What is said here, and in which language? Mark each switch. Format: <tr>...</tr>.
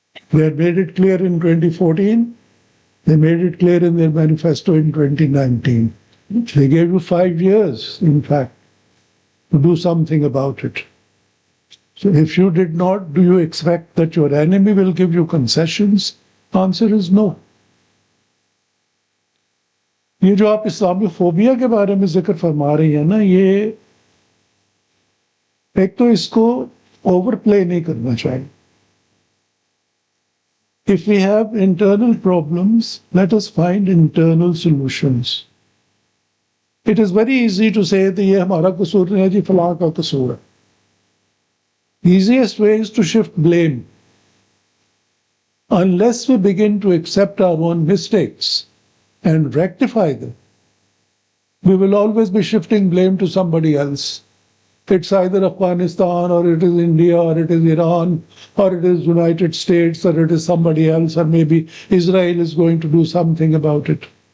<en>They had made it clear in 2014. They made it clear in their manifesto in 2019. They gave you 5 years, in fact, to do something about it. So if you did not, do you expect that your enemy will give you concessions? Answer is no.</en> <hi>ये जो आप Islamophobia के बारे में जिक्र फरमा रही है ना, ये एक तो इसको ओवरप्ले नहीं करना चाहिए.</hi> <en>If we have internal problems, let us find internal solutions. It is very easy to say that</en> <hi>ये हमारा कसूर नहीं है जी, फलां का कसूर है.</hi> <en>Easiest way is to shift blame. Unless we begin to accept our own mistakes and rectify them, we will always be shifting blame to somebody else. It's either Afghanistan, or it is India, or it is Iran, or it is United States, or it is somebody else, or maybe Israel is going to do something about it.</en>